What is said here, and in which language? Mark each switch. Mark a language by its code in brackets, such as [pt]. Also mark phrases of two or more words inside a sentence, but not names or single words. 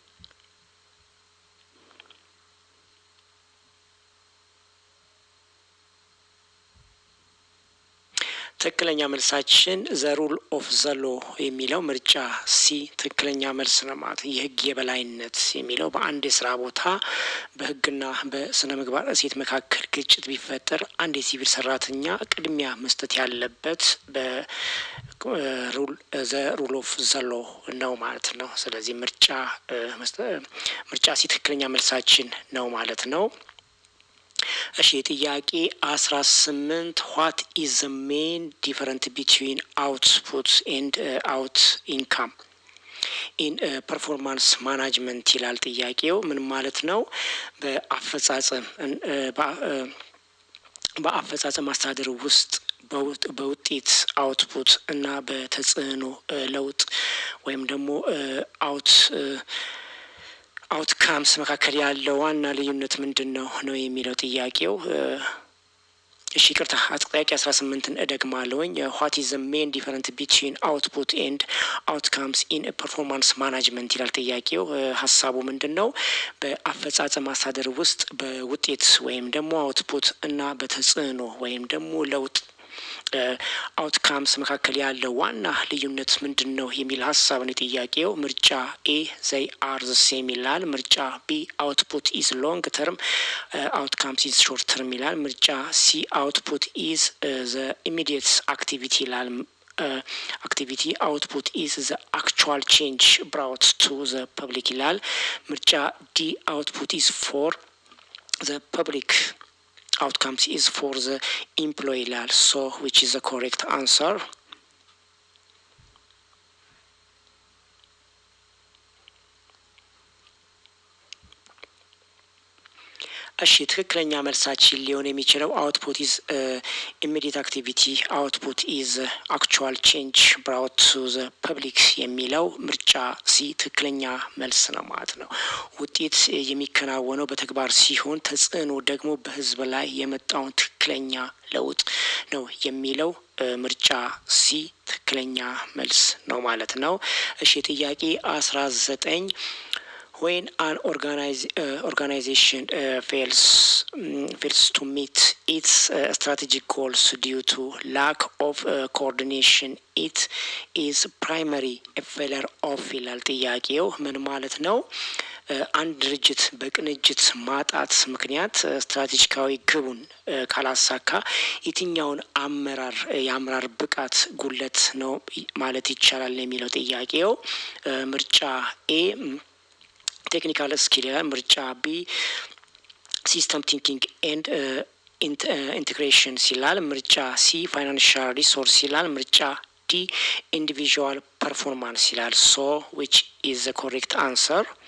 [am] ትክክለኛ መልሳችን [en] the rule of the law [am] የሚለው ምርጫ ሲ ትክክለኛ መልስ ነው ማለት ነው። የህግ የበላይነት የሚለው በአንድ የስራ ቦታ በህግና በስነ ምግባር እሴት መካከል ግጭት ቢፈጠር አንድ የሲቪል ሰራተኛ ቅድሚያ መስጠት ያለበት [en] the rule of the law [am] ነው ማለት ነው። ስለዚህ ምርጫ ሲ ትክክለኛ መልሳችን ነው ማለት ነው። እሺ ጥያቄ 18 [en] what is the main difference between output and out income in performance management [am] ይላል ጥያቄው። ምን ማለት ነው? በአፈጻጸም አስተዳደር ውስጥ በውጤት አውትፑት እና በተጽዕኖ ለውጥ ወይም ደግሞ አውትካምስ መካከል ያለው ዋና ልዩነት ምንድን ነው የሚለው ጥያቄው። እሺ ይቅርታ ጥያቄ 18ን እደግማለሁኝ። [en] what is the main difference between output and outcomes in performance management [am] ይላል ጥያቄው። ሀሳቡ ምንድን ነው? በአፈጻጸም አስተዳደር ውስጥ በውጤት ወይም ደግሞ አውትፑት እና በተጽዕኖ ወይም ደግሞ ለውጥ አውትካምስ መካከል ያለው ዋና ልዩነት ምንድን ነው የሚል ሀሳብ ነው ጥያቄው። ምርጫ ኤ [en] they are the same [am] ይላል። ምርጫ ቢ [en] output is long term outcomes is short term [am] ይላል። ምርጫ ሲ [en] output is the immediate activity ይላል። activity output is the actual change brought to the public [am] ይላል። ምርጫ ዲ [en] output is for the public outcomes is for the employee ይላል። so which is the correct answer? [am] እሺ ትክክለኛ መልሳችን ሊሆን የሚችለው [en] output is immediate activity output is actual change brought to the public የሚለው [am] ምርጫ ሲ ትክክለኛ መልስ ነው ማለት ነው። ውጤት የሚከናወነው በተግባር ሲሆን ተጽዕኖ ደግሞ በህዝብ ላይ የመጣውን ትክክለኛ ለውጥ ነው የሚለው ምርጫ ሲ ትክክለኛ መልስ ነው ማለት ነው። እሺ ጥያቄ 19 [en] when an organization fails to meet its strategic goals due to lack of coordination it is primary a failure of [am] ይላል ጥያቄው። ምን ማለት ነው? አንድ ድርጅት በቅንጅት ማጣት ምክንያት ስትራቴጂካዊ ግቡን ካላሳካ የትኛውን የአመራር ብቃት ጉለት ነው ማለት ይቻላል የሚለው ጥያቄው። ምርጫ ኤ [en] technical skill [am] ይላል። ምርጫ ቢ [en] system thinking and integration [am] ይላል። ምርጫ ሲ [en] financial resource [am] ይላል። ምርጫ ዲ [en] individual performance [am] ይላል። [en] so which is the correct answer?